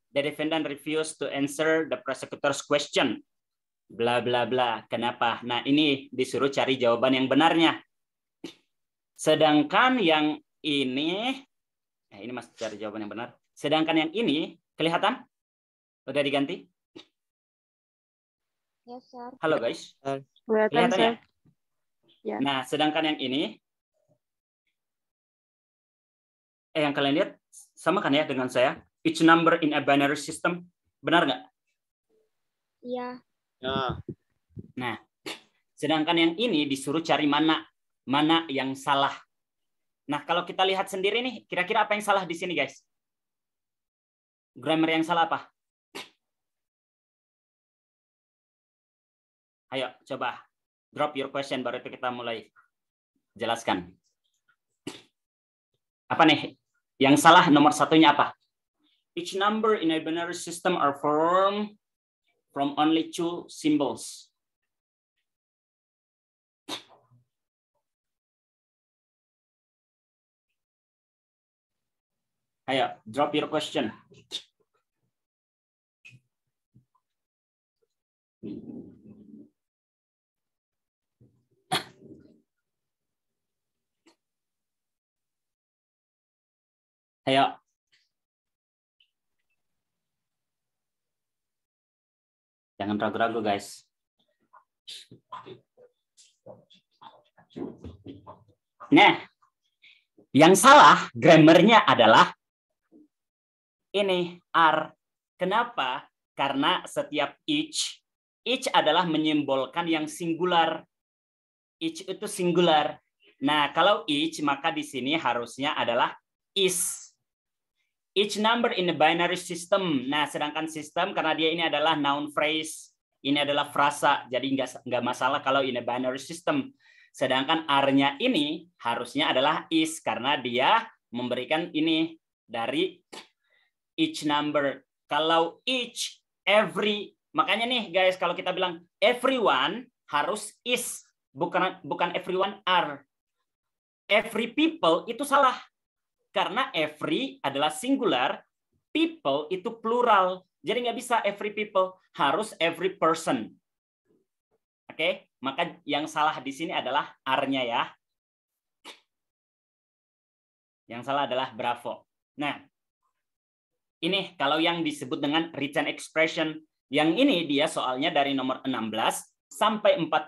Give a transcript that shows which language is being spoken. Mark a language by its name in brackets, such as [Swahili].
[English] The defendant refused to answer the prosecutor's question. [Indonesian] Bla bla bla. Kenapa? Nah, ini disuruh cari jawaban yang benarnya. Sedangkan yang ini masih cari jawaban yang benar. Sedangkan yang ini kelihatan? Udah diganti? [English] Yes, sir. [Indonesian] Halo guys. Kelihatan ya? Ya. Nah, sedangkan yang ini yang kalian lihat sama kan ya dengan saya? [English] Each number in a binary system. [Indonesian] Benar nggak? Iya. Nah, sedangkan yang ini disuruh cari mana mana yang salah. Nah, kalau kita lihat sendiri nih, kira-kira apa yang salah di sini, guys? Grammar yang salah apa? Ayo, coba [English] drop your question, [Indonesian] baru itu kita mulai jelaskan. Apa nih? Yang salah nomor satunya apa? [English] Each number in a binary system are formed from only two symbols. [Indonesian] Ayo, [English] drop your question. [Indonesian] Ayo. Jangan ragu-ragu, guys. Nah, yang salah grammarnya adalah ini, are. Kenapa? Karena setiap each adalah menyimbolkan yang singular. Each itu singular. Nah, kalau each, maka di sini harusnya adalah is. [English] Each number in the binary system. [Indonesian] Nah, sedangkan sistem karena dia ini adalah noun phrase, ini adalah frasa, jadi nggak masalah kalau in a binary system. Sedangkan are-nya ini harusnya adalah is karena dia memberikan ini dari each number. Kalau each, every, makanya nih guys, kalau kita bilang everyone harus is, bukan everyone are. Every people itu salah. Karena every adalah singular, people itu plural. Jadi nggak bisa every people, harus every person. Oke, maka yang salah di sini adalah are-nya ya. Yang salah adalah bravo. Nah, ini kalau yang disebut dengan written expression, yang ini dia soalnya dari nomor 16 sampai 40.